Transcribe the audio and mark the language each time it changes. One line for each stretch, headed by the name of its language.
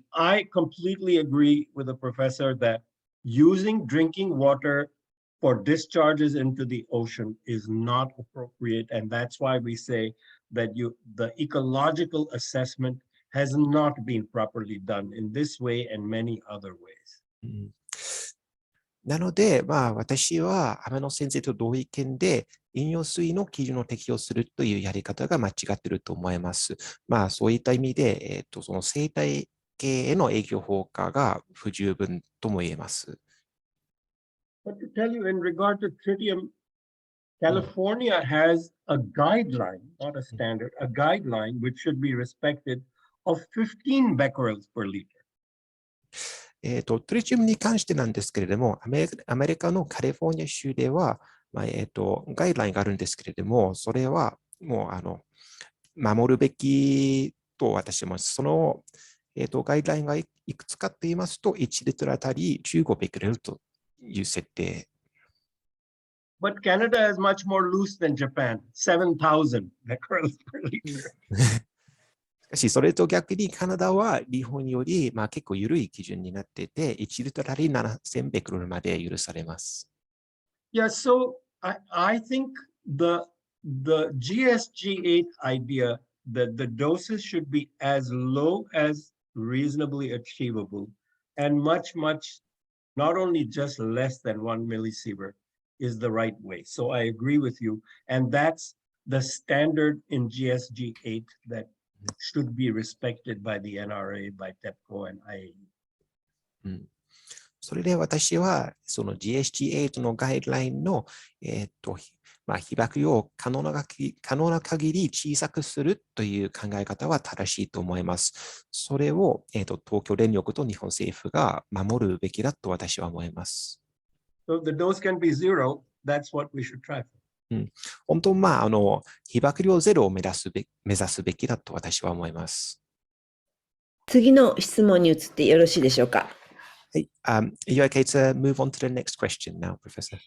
English: I completely agree with the professor that using drinking water for discharges into the ocean is not appropriate. And that's why we say that the ecological assessment has not been properly done in this way and many other ways.
Japanese: なので、私は天野先生と同意見で、飲用水の基準を適用するというやり方が間違っていると思います。そういった意味で、その生態系への影響評価が不十分とも言えます。
English: But to tell you in regard to tritium, California has a guideline, not a standard, a guideline which should be respected of 15 becquerels per liter.
Japanese: トリチウムに関してなんですけれども、アメリカのカリフォルニア州では、ガイドラインがあるんですけれども、それはもう守るべきと私も、その、ガイドラインがいくつかと言いますと、1リットルあたり15ベクレルという設定。
English: But Canada is much more loose than Japan, 7,000 becquerels per liter.
Japanese: しかし、それと逆にカナダは日本より結構緩い基準になっていて、1リットルあたり7000ベクレルまで許されます。
English: Yeah, so I think the GSG8 idea that the doses should be as low as reasonably achievable and much, not only just less than 1 millisievert is the right way. So I agree with you. And that's the standard in GSG8 that should be respected by the NRA, by TEPCO and IAEA.
Japanese: それで私は、その GSG8 のガイドラインの、被曝量を可能な限り小さくするという考え方は正しいと思います。それを、東京電力と日本政府が守るべきだと私は思います。
English: So if the dose can be zero, that's what we should try for.
Japanese: 本当、被曝量ゼロを目指すべきだと私は思います。次の質問に移ってよろしいでしょうか。はい。
English: Are you okay to move on to the next question now, Professor?